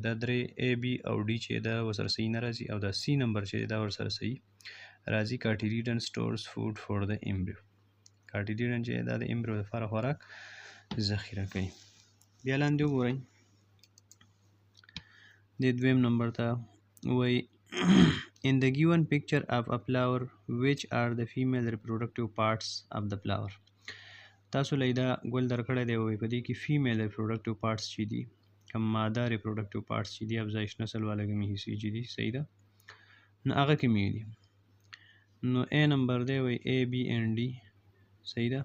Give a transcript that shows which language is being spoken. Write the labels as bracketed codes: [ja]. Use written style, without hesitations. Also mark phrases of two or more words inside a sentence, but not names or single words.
[ps] دا درې A B او D چې دا ورسره صحیح نه راځي. او دا سی نمبر چې دا ورسره صحیح راځي. [en] cotyledon stores food for the embryo. [ps] کارټیلیډن چې دا د ایمبریو لپاره خوراک ذخیره کوي. بیا لاندې وګورئ د دویم نمبر ته وایي [en] in the given picture of a flower which are the female reproductive parts of the flower. [ps] تاسو لیدا ګل درکړی دی وایي په دې کې [en] female reproductive parts [ps] چې دي کوم ماده [en] reproductive parts [ps] چې دي افزایش نسل والا کومې حصې چې دي صحیح ده نو هغه کومې دي. نو A نمبر دی وایي A B and D صحیح ده.